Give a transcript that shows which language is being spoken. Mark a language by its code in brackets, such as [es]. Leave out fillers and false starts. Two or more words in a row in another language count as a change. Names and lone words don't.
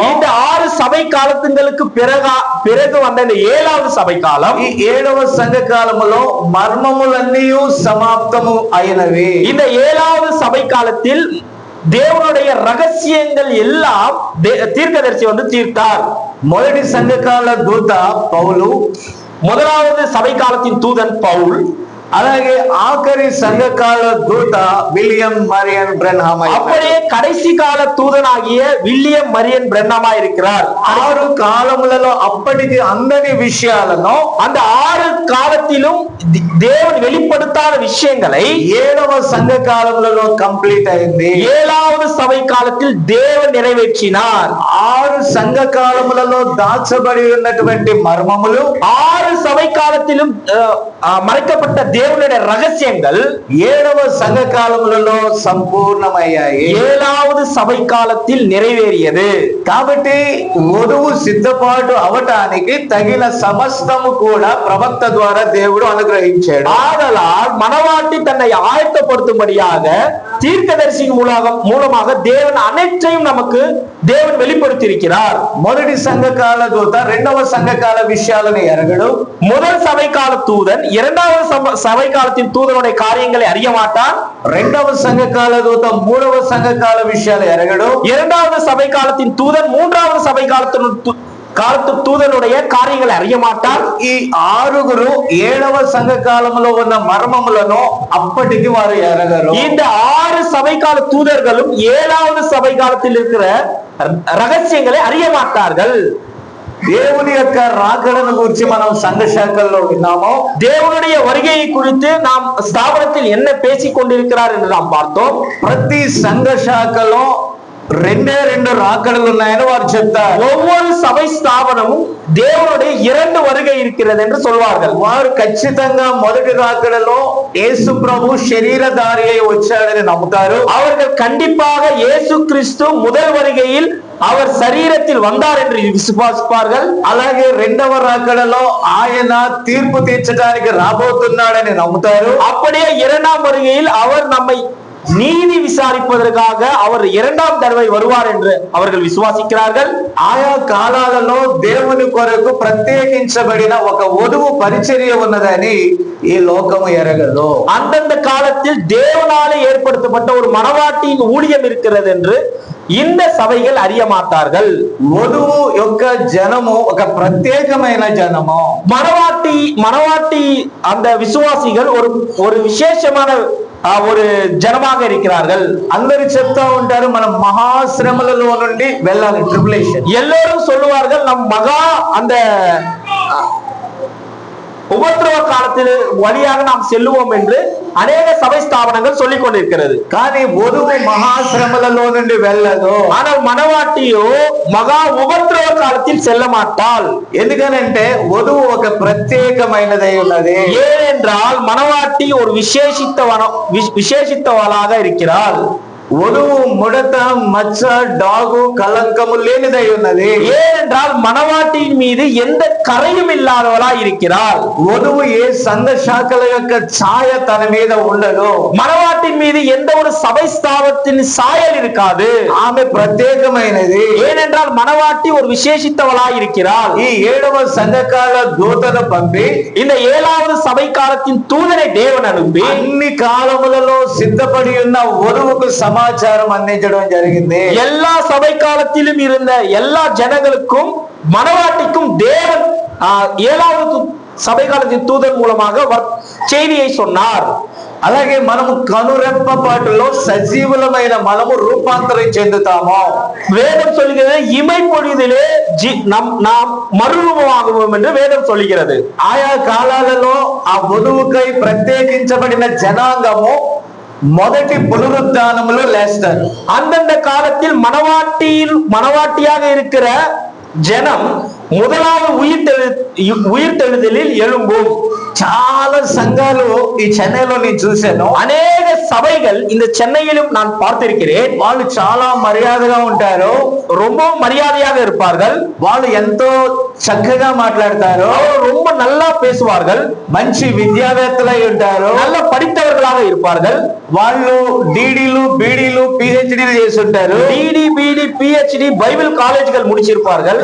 [ta] இந்த 6 சபை காலத்துங்களுக்கு பிறகு வந்த இந்த 7வது சபை காலம், [te] ఈ 7వ సంఘ కాలములో మర్మములన్నీ సమాప్తము అయినవి. [ta] இந்த 7வது சபை காலத்தில் தேவனுடைய ரகசியங்கள் எல்லாம் தீர்க்கதரிசி வந்து தீர்த்தார். [te] మొదటి సంఘకాల దూత పౌలు, [ta] முதலாவது சபை காலத்தின் தூதன் பவுல், [te] అలాగే ఆఖరి సంఘకాల దూత విలియం మరియన్ బ్రెన్హామ్. [ta] அப்படியே கடைசி கால தூதனாகிய வில்லியம் மரியன் బ్రెన్హామ్ இருக்கிறார். [te] 6 కాలములలో అప్పటికి అందని విషయాలను, [ta] அந்த 6 కాలத்திலும் தேவன் வெளிப்படுத்தாத விஷயங்களை [te] 7వ సంఘ కాలములలో కంప్లీట్ అయింది. [ta] 7வது சபை காலத்தில் தேவன் நிறைவேற்றினார். [te] 6 సంఘ కాలములలో దాచబడి ఉన్నటువంటి మర్మములు [ta] 6 சபை காலத்திலும் மறைக்கப்பட்ட தேவனுடைய ரகசியங்கள் [te] 7వ సంఘ కాలములలో సంపూర్ణమయ్యాయి. [ta] 7வது சபை காலத்தில் நிறைவேறியது. [te] కాబట్టి వధువు సిద్ధపాటు అవటానికి తగిన సమస్తము కూడా ప్రవక్త ద్వారా దేవుడు అనుగ్రహించాడు. [ta] ஆதலால் மணவாட்டி தன்னை ஆயத்தப்படுத்தும்படியாக தீர்க்கதரிசியின் மூலமாக தேவன் அனைத்தையும் நமக்கு தேவன் வெளிப்படுத்தி இருக்கிறார். [te] మొదటి సంఘకాల దూత రెండవ సంఘకాల విషయాలను ఎరగడు. [ta] முதல் சபை கால தூதன் இரண்டாவது சபை காலத்தின் தூதனுடைய காரியங்களை அறிய மாட்டான். [te] రెండవ సంఘకాల దూత మూడవ సంఘకాల విషయాలు ఎరగడు. [ta] இரண்டாவது சபை காலத்தின் தூதன் மூன்றாவது சபை காலத்து தூதனுடைய காரியங்களை அறிய மாட்டார். [te] ఈ 6 7వ సంఘ కాలంలో ఉన్న మర్మములను అప్పటికి వారు ఎరగరు. [ta] இந்த 6 சபை கால தூதர்களும் 7வது சபை காலத்தில் இருக்கிற ரகசியங்களை அறிய மாட்டார்கள். [te] దేవుని యొక్క రాకడను గురించి మనం సంఘ శాఖల్లో విన్నాము. [ta] தேவனுடைய வருகையை குறித்து நாம் ஸ்தாபனத்தில் என்ன பேசிக் கொண்டிருக்கிறார் என்று நாம் பார்த்தோம். [te] ప్రతి సంఘ శాఖలో 2 రాకడలు ఉన్నాయని వారు చెప్తారు. [ta] ஒவ்வொரு சபை ஸ்தாபனமும் தேவனுடைய 2 வருகை இருக்கிறது என்று சொல்வார்கள். [te] వారు ఖచ్చితంగా మొదటి రాకడలో యేసు ప్రభు శరీరధారి అయి వచ్చాడని నమ్ముతారు. [ta] அவர்கள் கண்டிப்பாக இயேசு கிறிஸ்து முதல் வருகையில் அவர் சரீரத்தில் வந்தார் என்று விசுவாசிப்பார்கள். [te] అలాగే రెండవ రాకడలో ఆయన తీర్పు తీర్చడానికి రాబోతున్నాడని నమ్ముతారు. [ta] அப்படியே 2ஆம் வருகையில் அவர் நம்மை நீதி விசாரிப்பதற்காக அவர் இரண்டாம் தடவை வருவார் என்று அவர்கள் విశ్వాసిக்கிறார்கள். [te] ఆయా కాలాలలో దేవుని కొరకు ప్రత్యేకించబడిన ఒక వధువు పరిచర్య ఉన్నదని ఈ లోకము ఎరగదు. [ta] அந்தந்த காலத்தில் தேவனாலே ஏற்படுத்தப்பட்ட ஒரு மணவாட்டியின் ஊழியம் இருக்கிறது என்று இந்த சபைகள் அறிய மாட்டார்கள். [te] వధువు యొక్క జనము ఒక ప్రత్యేకమైన జనము. [ta] மணவாட்டி அந்த விசுவாசிகள் ஒரு விசேஷமான ஒரு ஜனமாக இருக்கிறார்கள். [te] అందరూ చెప్తా ఉంటారు మనం మహాశ్రమలలో నుండి వెళ్ళాలి, ట్రిబులేషన్. [ta] எல்லோரும் சொல்லுவார்கள் நம் மகா அந்த உபத்திரவ காலத்தில் வழியாக நாம் செல்லுவோம் என்று அநேக சபை ஸ்தாபனங்கள் சொல்லிக் கொண்டிருக்கிறது. [te] కానీ వధువు మహాశ్రమలలో నుండి వెళ్ళదు. [ta] ஆனால் மணவாட்டியோ மகா உபத்திரவ காலத்தில் செல்ல மாட்டாள். [te] ఎందుకనంటే వధువు ఒక ప్రత్యేకమైనదై ఉన్నది. [ta] ஏனென்றால் மணவாட்டி ஒரு விசேஷித்தவளாக இருக்கிறாள். [te] వధువు ముడత మచ్చ డాగు కలంకము లేనిదై ఉన్నది. [ta] ஏனென்றால் மணவாட்டியின் மீது எந்த கரையும் இல்லாதவளா இருக்கிறாள். [te] వధువు ఏ సంఘ శాఖల యొక్క ఛాయ తన మీద ఉండదు. [ta] மணவாட்டின் மீது எந்த ஒரு சபை ஸ்தாபனத்தின் சாயல் இருக்காது. [te] ఆమె ప్రత్యేకమైనది. [ta] ஏனென்றால் மணவாட்டி ஒரு விசேஷித்தவளா இருக்கிறாள். [te] ఈ 7వ సంఘకాల దూతను పంపి [ta] இந்த 7வது சபை காலத்தின் தூதனை தேவன் அனுப்பி [te] అన్ని కాలములలో సిద్ధపడి ఉన్న వధువుకు సమాచారం అందించడం జరిగింది. [ta] எல்லா சபை காலத்திலும் இருந்த எல்லா ஜனங்களுக்கும் மணவாட்டிக்கும் தேவன் 7வது சபை காலத்தின் தூதன் மூலமாக செய்தியை சொன்னார். [te] అలాగే మనము కనురెప్పపాటులో సజీవులమైన మనము రూపాంతరం చెందుతాము. [ta] வேதம் சொல்கிறது இமை பொழுதிலே நாம் மறுரூபமாகுவோம் என்று வேதம் சொல்கிறது. [te] ఆయా కాలాలలో ఆ వధువుకై ప్రత్యేకించబడిన జనాంగము మొదటి పునరుద్ధానములో లేస్తారు. [ta] அந்தந்த காலத்தில் மணவாட்டியாக இருக்கிற ஜனம் முதலாவது உயிர்த்தெழுதலில் எழும்பும். [te] చాలా సంఘాలు ఈ చెన్నైలో నేను చూశాను. [ta] அநேக சபைகள் இந்த சென்னையிலும் நான் பார்த்திருக்கிறேன். [te] వాళ్ళు చాలా మర్యాదగా ఉంటారు, [ta] ரொம்ப மரியாதையாக இருப்பார்கள். [te] వాళ్ళు ఎంతో చక్కగా మాట్లాడతారు, [ta] ரொம்ப நல்லா பேசுவார்கள், [te] మంచి విద్యావేత్తలై ఉంటారు, [ta] நல்ல படித்தவர்களாக இருப்பார்கள். [te] వాళ్ళు డీడీలు బీడీలు పిహెచ్డీలు చేసి ఉంటారు. [ta] டிடி பிடி PhD [en] Bible colleges [ta] முடிச்சிருப்பார்கள்.